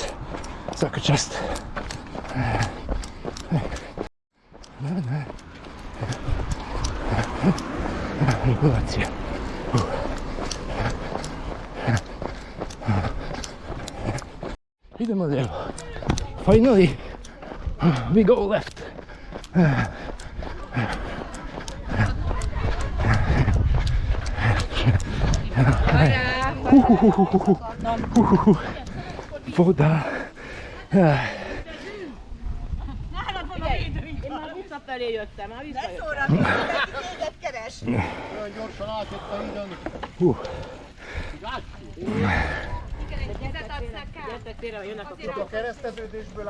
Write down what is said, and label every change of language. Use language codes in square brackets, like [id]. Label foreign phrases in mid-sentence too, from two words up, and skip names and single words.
[sr] Svaka čast. Regulacija. Idemo lijevo. [en] Finally, we go left. [sr] Voda. [hu] Én már visszafelé jöttem, már visszajöttem. Téged keres. Olyan gyorsan átjött a hídon. A kereszteződésből